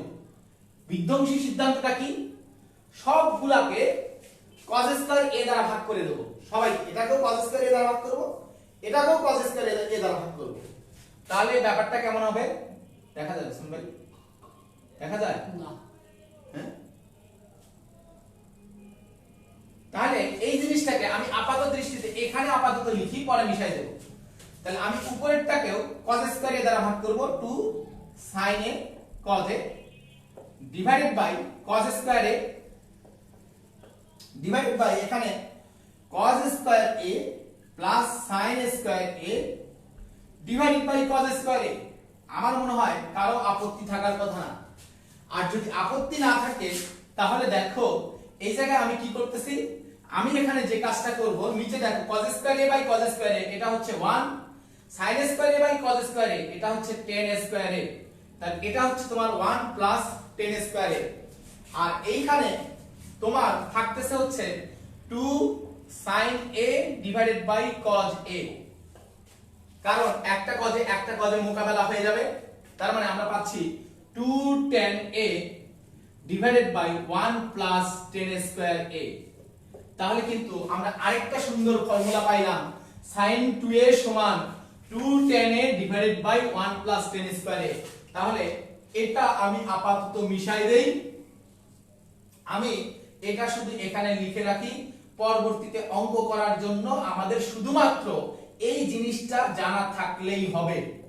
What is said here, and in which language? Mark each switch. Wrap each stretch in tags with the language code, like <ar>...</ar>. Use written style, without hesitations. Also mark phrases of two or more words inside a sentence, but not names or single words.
<bn>বিধ্বংসী সিদ্ধান্তটা কি, সবগুলাকে</bn> <en>cos square a</en> <bn>দ্বারা ভাগ করে দেব, সবাই এটাকেও</bn> <en>cos square a</en> <bn>দ্বারা ভাগ করব, এটাকেও</bn> <en>cos square a</en> <bn>দ্বারা ভাগ করব। তাহলে ব্যাপারটা কেমন হবে দেখা যায়, শুনুন ভাই, দেখা যায় না? হ্যাঁ, তাহলে এই জিনিসটাকে আমি আপাতত দৃষ্টিতে এখানে আপাতত লিখি, পরে মিশাই দেব। তাহলে আমি উপরেরটাকেও</bn> <en>cos square a</en> <bn>দ্বারা ভাগ করব,</bn> <en>2 sin a cos a divided by cos square a divided by</en> <bn>এখানে</bn> <en>cos square a plus sin square a divided by cos square a.</en> <bn>আমার মনে হয় কারো আপত্তি থাকার কথা না। আর যদি আপত্তি না থাকে, তাহলে দেখো এই জায়গায় আমি কি করতেছি, আমি এখানে যে কাজটা করব, নিচে দেখো</bn> <en>cos square a by cos square a,</en> <bn>এটা হচ্ছে 1,</bn> <en>sin square a by cos square a,</en> <bn>এটা হচ্ছে</bn> <en>tan square a,</en> <bn>তাহলে এটা হচ্ছে তোমার</bn> <en>1 plus tan square a.</en> <bn>আর এইখানে তোমার থাকতেছে হচ্ছে</bn> <en>2 sin a divided by cos a,</en> <bn>কারণ একটা cos এ মোকাবেলা হয়ে যাবে, তার মানে আমরা পাচ্ছি</bn> <en>2 tan a divided by 1 plus tan square a.</en> <bn>তাহলে কিন্তু আমরা আরেকটা সুন্দর ফর্মুলা পাইলাম,</bn> <en>sin 2a সমান 2 tan a divided by 1 plus tan square a.</en> <bn>তাহলে এটা আমি আপাতত মিশাই দেই, আমি এটা শুধু এখানে লিখে রাখি, পরবর্তীতে অঙ্ক করার জন্য আমাদের শুধুমাত্র এই জিনিসটা জানা থাকলেই হবে।</bn>